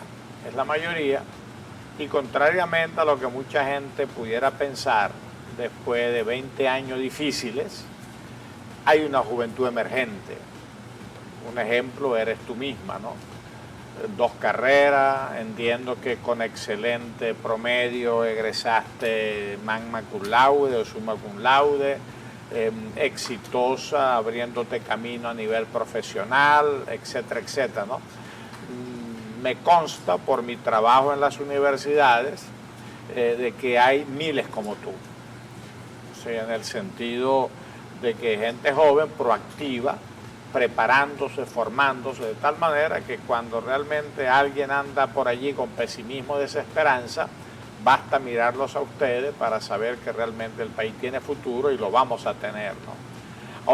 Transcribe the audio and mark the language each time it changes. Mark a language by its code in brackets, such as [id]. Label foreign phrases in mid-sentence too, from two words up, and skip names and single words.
[es] Es la mayoría, y contrariamente a lo que mucha gente pudiera pensar, después de 20 años difíciles, hay una juventud emergente. Un ejemplo eres tú misma, ¿no? 2 carreras, entiendo que con excelente promedio egresaste [la] magna cum laude [es] o [la] summa cum laude, [es] exitosa, abriéndote camino a nivel profesional, etcétera, etcétera, ¿no? Me consta por mi trabajo en las universidades de que hay miles como tú. O sea, en el sentido de que gente joven, proactiva, preparándose, formándose, de tal manera que cuando realmente alguien anda por allí con pesimismo, desesperanza, basta mirarlos a ustedes para saber que realmente el país tiene futuro y lo vamos a tener, ¿no?